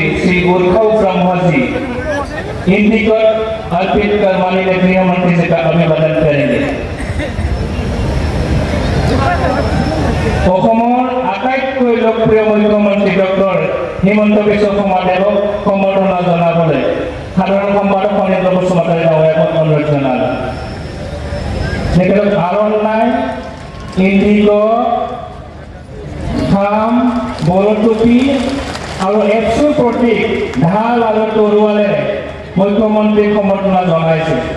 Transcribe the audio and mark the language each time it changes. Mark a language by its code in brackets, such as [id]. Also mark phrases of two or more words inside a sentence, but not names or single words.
[hi] श्री उर्खव ब्रह्म जी हिंदी को अर्पित कर माननीय गृह मंत्री जी का अभिवादन करेंगे। [as] আটাইতকৈ লোকপ্ৰিয় মুখ্যমন্ত্ৰী ডক্টৰ হিমন্ত বিশ্ব শৰ্মা দেৱক সম্বৰ্ধনা জনাবলৈ সাধাৰণ সম্পাদক ফণীন্দ্ৰ বসুমতাৰী ডাঙৰীয়াক অনুৰোধ জনালোঁ। তেখেতক আৰনাই ইণ্ডিগ' খাম বড়ো টুপি আৰু 100 প্ৰতীক ঢাল আৰু তৰোৱালেৰে মুখ্যমন্ত্ৰীক সম্বৰ্ধনা জনাইছে।